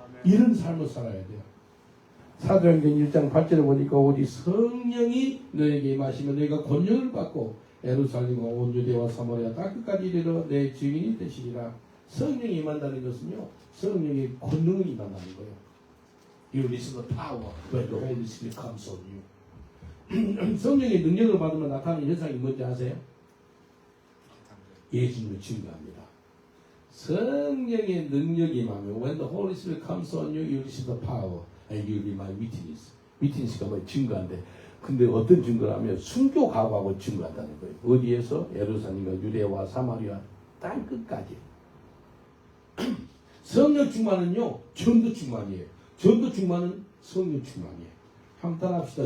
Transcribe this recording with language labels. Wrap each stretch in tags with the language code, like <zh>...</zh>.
<ko>이런 삶을 살아야 돼요. 사도행전 1장 8절에 보니까 오직 성령이 너에게 임하시면 너희가 권능을 받고 예루살렘과 온 유대와 사마리아 땅 끝까지 이르러 내 증인이 되시리라. 성령이 임한다는 것은요, 성령의 권능을 임한다는 거예요.</ko> <en>You receive the power when the Holy Spirit comes on you.</en> <ko>성령의 능력을 받으면 나타나는 현상이 뭔지 아세요? 예수님을 증거합니다.</ko> <en>성령의 능력이 임하면 when the Holy Spirit comes on you, you receive the power and you will be my witness.</en> <ko>witness가 뭐 증거한데, 근데 어떤 증거라면 순교 각오하고 증거한다는 거예요. 어디에서? 예루살렘과 유대와 사마리아 땅 끝까지. 성령 충만은요, 전도 충만이에요. 전도 충만은 성령 충만이에요. 한번 따라합시다.</ko>